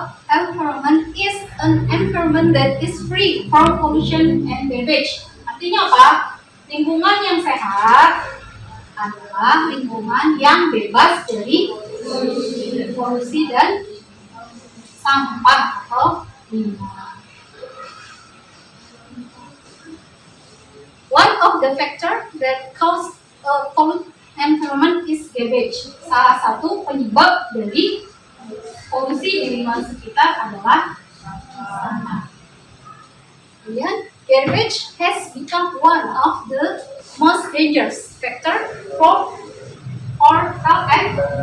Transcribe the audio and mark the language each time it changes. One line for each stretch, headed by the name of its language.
English: Environment is an environment that is free from pollution and garbage.
Indonesian: Artinya apa? Lingkungan yang sehat adalah lingkungan yang bebas dari polusi dan sampah atau limbah.
English: One of the factors that cause a polluted environment is garbage.
Indonesian: Salah satu penyebab dari polusi di lingkungan sekitar adalah sampah.
English: Kemudian, garbage has become one of the most dangerous factor for health and life.